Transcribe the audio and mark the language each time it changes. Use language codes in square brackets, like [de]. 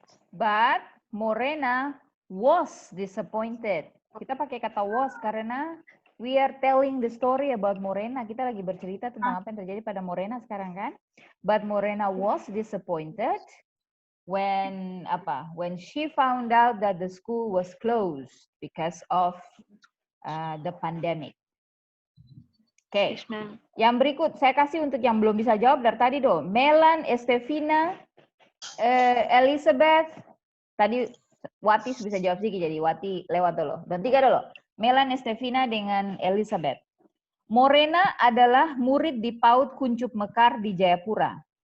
[en] But Morena was disappointed. [id] Kita pakai kata was karena [en] we are telling the story about Morena. [id] Kita lagi bercerita tentang apa yang terjadi pada Morena sekarang kan? [en] But Morena was disappointed when she found out that the school was closed because of the pandemic. [id] Oke, [en] Yes, ma'am. [id] yang berikut saya kasih untuk yang belum bisa jawab dari tadi dong. Melan, Estefina, Elizabeth, tadi Wati bisa jawab sedikit jadi Wati lewat dulu. Dan 3 dulu. Melan, Estefina dengan Elizabeth. Morena adalah murid di PAUD Kuncup Mekar di Jayapura.